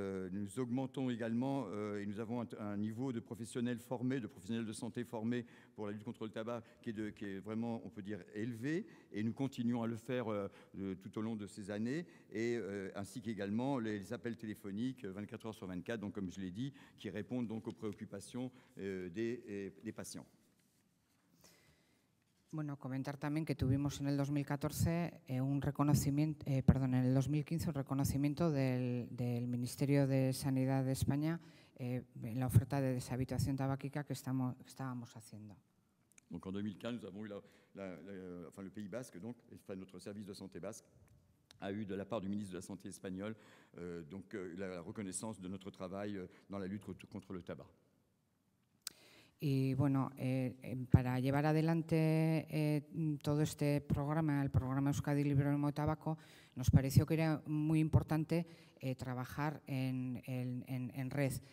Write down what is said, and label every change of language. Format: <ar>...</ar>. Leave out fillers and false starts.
<fr>Nous augmentons également et nous avons un niveau de professionnels formés, de professionnels de santé formés pour la lutte contre le tabac qui est vraiment, on peut dire, élevé. Et nous continuons à le faire tout au long de ces années, ainsi qu'également les appels téléphoniques 24 heures sur 24, donc comme je l'ai dit, qui répondent donc aux préoccupations des patients.</fr> <es>Comentar también que tuvimos en el 2014 un reconocimiento, en el 2015 un reconocimiento del Ministerio de Sanidad de España en la oferta de deshabituación tabáquica que estábamos haciendo.</es> <fr>Donc en 2015, nous avons eu le Pays Basque, donc, notre service de santé basque, a eu de la part du ministre de la Santé espagnol la reconnaissance de notre travail dans la lutte contre le tabac.</fr> <es>Y bueno, para llevar adelante todo este programa, el programa Euskadi Libre de Humo de Tabaco, nos pareció que era muy importante trabajar en red.</es>